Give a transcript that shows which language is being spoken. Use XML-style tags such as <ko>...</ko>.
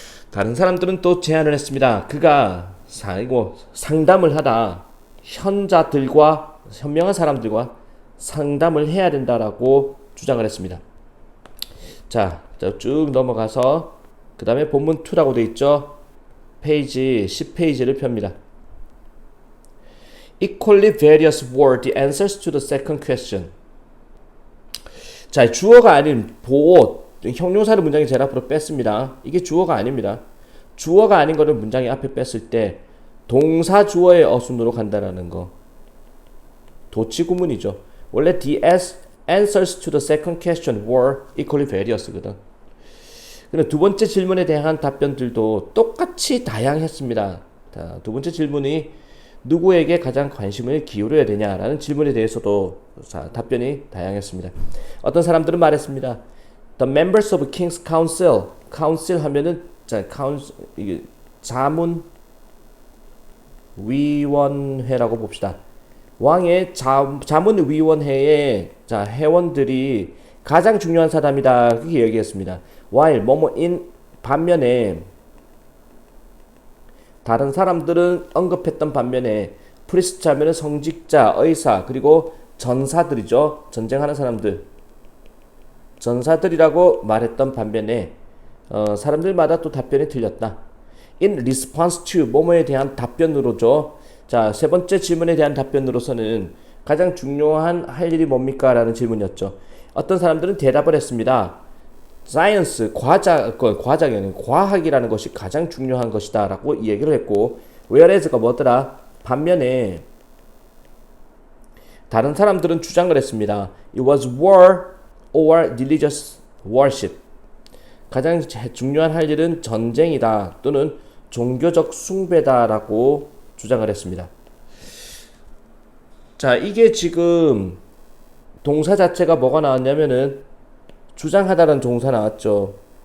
<ko>다른 사람들은 또 제안을 했습니다. 그가 상담을 하다, 현명한 사람들과 상담을 해야 된다라고 주장을 했습니다. 쭉 넘어가서 그 다음에 본문 2라고 되어 있죠. 페이지 10페이지를 펴니다.</ko> <en>Equally various were the answers to the second question.</en> <ko>자, 주어가 아닌 보호, 형용사를 문장의 제일 앞으로 뺐습니다. 이게 주어가 아닙니다. 주어가 아닌 거를 문장의 앞에 뺐을 때 동사 주어의 어순으로 간다라는 거. 도치 구문이죠. 원래</ko> <en>the answers to the second question were equally various거든.</en> <ko>그럼 두 번째 질문에 대한 답변들도 똑같이 다양했습니다. 자, 두 번째 질문이 누구에게 가장 관심을 기울여야 되냐라는 질문에 대해서도 자, 답변이 다양했습니다. 어떤 사람들은 말했습니다.</ko> <en>The members of King's Council, Council</en> <ko>하면은 자, 이게 자문위원회라고 봅시다. 왕의 자문위원회의 자, 회원들이 가장 중요한 사람이다. 그렇게 얘기했습니다. While 뭐뭐인 반면에 다른 사람들은 언급했던 반면에 프리스트 하면은 성직자, 의사, 그리고 전사들이죠. 전쟁하는 사람들. 전사들이라고 말했던 반면에 사람들마다 또 답변이 틀렸다.</ko> <en>In response to</en> <ko>뭐뭐에 대한 답변으로죠. 자, 세 번째 질문에 대한 답변으로서는 가장 중요한 할 일이 뭡니까? 라는 질문이었죠. 어떤 사람들은 대답을 했습니다. Science, 과학이라는 것이 가장 중요한 것이다 라고 얘기를 했고, whereas가 뭐더라? 반면에 다른 사람들은 주장을 했습니다.</ko> <en>It was war or religious worship.</en> <ko>가장 중요한 할 일은 전쟁이다 또는 종교적 숭배다 라고 주장을 했습니다. 자, 이게 지금 동사 자체가 뭐가 나왔냐면은 주장하다라는 동사 나왔죠.</ko>